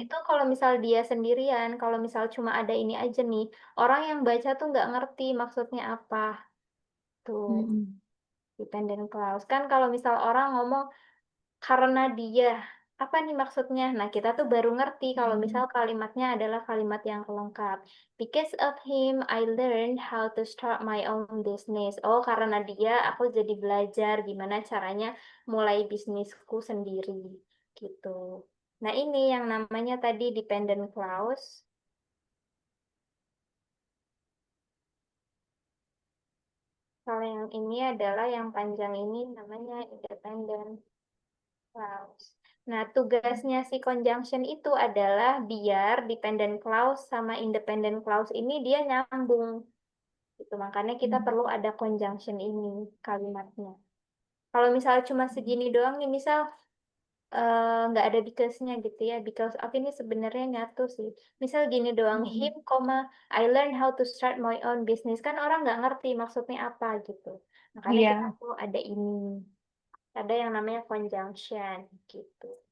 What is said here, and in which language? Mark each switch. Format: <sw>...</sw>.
<id>itu kalau misal dia sendirian, kalau misal cuma ada ini aja nih, orang yang baca tuh nggak ngerti maksudnya apa. Tuh, Hmm. dependent clause. Kan kalau misal orang ngomong karena dia, apa nih maksudnya? Nah, kita tuh baru ngerti kalau misal Hmm. kalimatnya adalah kalimat yang lengkap.</id> <en>Because of him, I learned how to start my own business.</en> <id>Oh, karena dia, aku jadi belajar gimana caranya mulai bisnisku sendiri. Gitu. Nah, ini yang namanya tadi dependent clause. Kalau yang ini adalah yang panjang ini namanya independent clause. Nah, tugasnya si conjunction itu adalah biar dependent clause sama independent clause ini dia nyambung. Gitu. Makanya kita Hmm. perlu ada conjunction ini kalimatnya. Kalau misal cuma segini doang nih, misal nggak ada because-nya gitu ya. Because of ini sebenarnya nyatu sih. Misal gini doang, him, Hmm.</id> <en>I learned how to start my own business.</en> <id>Kan orang nggak ngerti maksudnya apa gitu. Makanya kita Iya. perlu ada ini. Ada yang namanya conjunction gitu.</id>